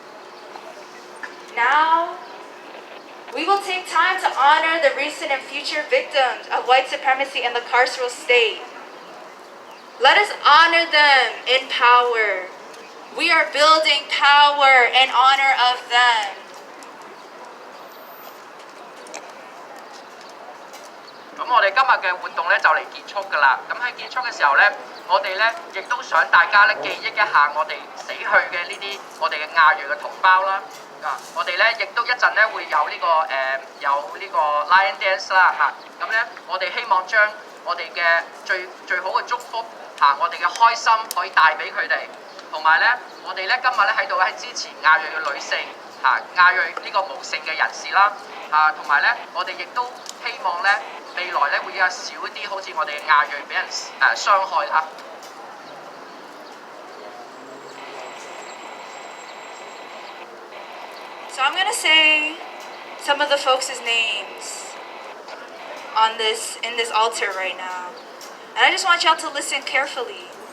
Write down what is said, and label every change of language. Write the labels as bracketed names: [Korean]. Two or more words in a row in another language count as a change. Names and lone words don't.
[English] Now, we will take time to honor the recent and future victims of white supremacy in the carceral state. Let us honor them in power. We are building power in honor of them. [Cantonese] 咁我哋今日嘅活動咧就嚟結束㗎啦。咁喺結束嘅時候咧，我哋咧亦都想大家咧記憶一下我哋死去嘅呢啲我哋嘅亞裔嘅同胞啦。我哋咧亦都一陣咧會有呢、有呢個 [English] Lion Dance [Cantonese] 啦嚇。咁咧我哋希望將我哋嘅最好嘅祝福我哋嘅開心可以帶俾佢哋，同埋咧我哋咧今日咧喺度咧支持亞裔嘅女性亞裔呢個無性嘅人士啦同埋咧我哋亦都希望咧未來咧會有少啲好似我哋嘅亞裔俾人傷害啦。 [English] So I'm gonna say some of the folks' names in this altar right now. And I just want y'all to listen carefully.